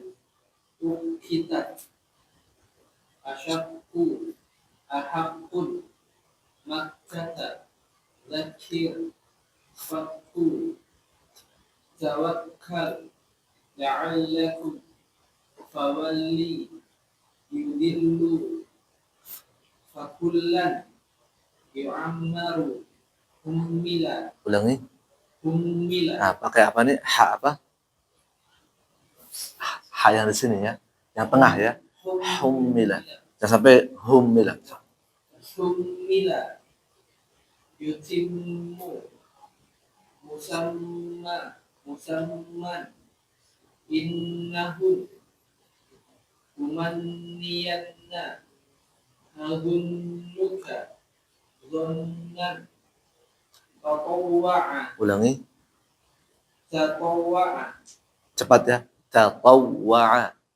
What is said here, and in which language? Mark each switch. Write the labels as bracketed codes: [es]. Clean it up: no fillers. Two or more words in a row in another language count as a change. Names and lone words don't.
[ar] أقتت أشق أحق مكة ذاكر فك توكل لعلكم فول يضل فكلا يعمر حمل [id] ulangi. Pakai apa nih? Ha apa? Ha yang di sini ya. Yang tengah ya. Hummila. Jangan sampai hummila. [ar] حمل يتم مسمى إنهم أمنين نظنك ظنا تطوع [id] Ulangi. tatawwa'a Cepat ya. Tatawwa'a.